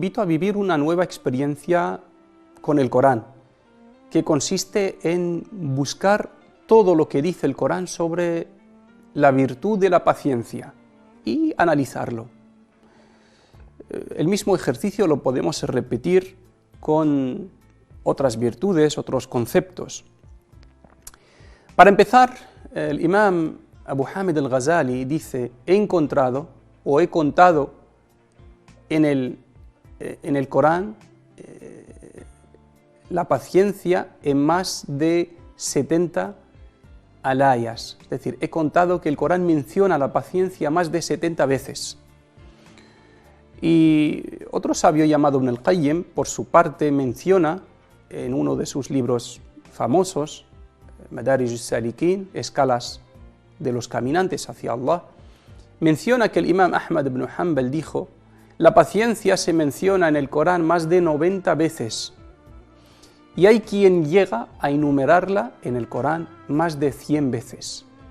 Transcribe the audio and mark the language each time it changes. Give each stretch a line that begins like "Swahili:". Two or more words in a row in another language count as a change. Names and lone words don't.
Spanish: a vivir una nueva experiencia con el Corán, que consiste en buscar todo lo que dice el Corán sobre la virtud de la paciencia y analizarlo. El mismo ejercicio lo podemos repetir con otras virtudes, otros conceptos. Para empezar, el imam Abu Hamid al-Ghazali dice: he encontrado o he contado en el Corán la paciencia en más de 70 alayas. Es decir, he contado que el Corán menciona la paciencia más de 70 veces. Y otro sabio llamado Ibn al-Qayyim, por su parte, menciona en uno de sus libros famosos, Madarij as-Salikin, Escalas de los Caminantes hacia Allah, menciona que el imam Ahmad ibn Hanbal dijo: la paciencia se menciona en el Corán más de 90 veces y hay quien llega a enumerarla en el Corán más de 100 veces.